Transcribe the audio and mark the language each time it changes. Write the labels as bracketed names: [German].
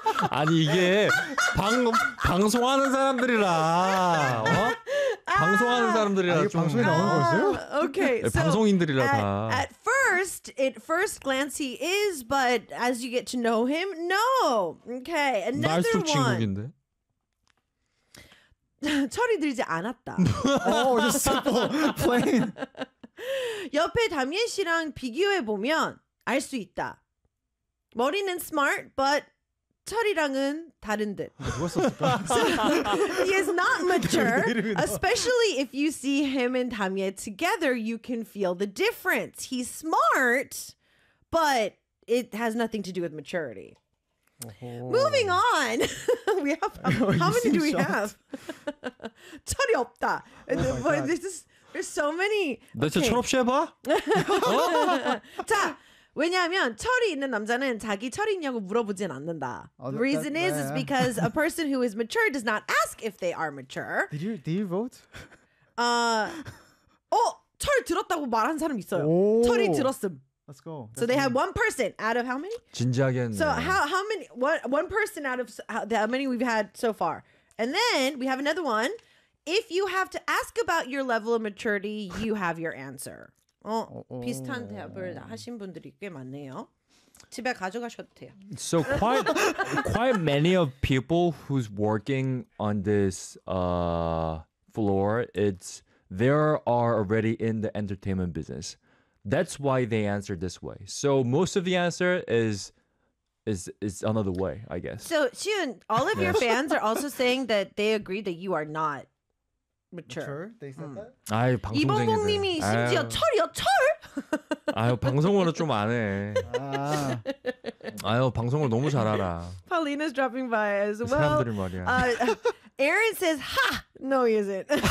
[Korean] 아니 이게 방송하는 사람들이라 어? 방송하는 사람들이라 아, 방송에 나오는 거였어요? [English] Okay, [Korean] 네, 방송인들이라 [English] so [Korean] 다 [English] at first glance he is, but as you get to know him, no. Okay, another [Korean] 말쑥 친구인데 철이 들지 않았다. [English] Oh, just simple, plain. [Korean] 옆에 담예 씨랑 비교해 보면 알 수 있다. 머리는 [English] smart, but [Korean] 철이랑은 다른 듯. [English] So, he is not mature, especially if you see him and 담예 together, you can feel the difference. He's smart, but it has nothing to do with maturity. Oh. Moving on. We have how many do we have? [Korean] 철이 없다. [English] Oh my God. This is there's so many. [Korean] 너 진짜 철 없이 해봐. 자. 왜냐하면 철이 있는 남자는 자기 철이 있냐고 물어보진 않는다. [English] The reason that, is because a person who is mature does not ask if they are mature. Did you vote? [Korean] 철 들었다고 말한 사람 있어요. 오. 철이 들었음. [English] Let's go. So they have one person out of how many? [Korean] 진지하게 했네. [English] So how many? One person out of how many we've had so far. And then we have another one. If you have to ask about your level of maturity, you have your answer. [Korean] 비슷한 대답을 하신 분들이 꽤 많네요. 집에 가져가셔도 돼요. [English] So quite many of people who's working on this floor, it's they are already in the entertainment business. That's why they answer this way. So most of the answer is another way, I guess. So Siyun, all of yes. your fans are also saying that they agree that you are not mature. They said that. [Korean] 아, 이봉봉님이 심지어 철이요 철. 아유 방송으로 좀 안 해. 아유 방송을 너무 잘 알아. [English] Paulina's dropping by as well. [Korean] 사람들이 말이야. [English] Aaron says, "Ha, no, he isn't."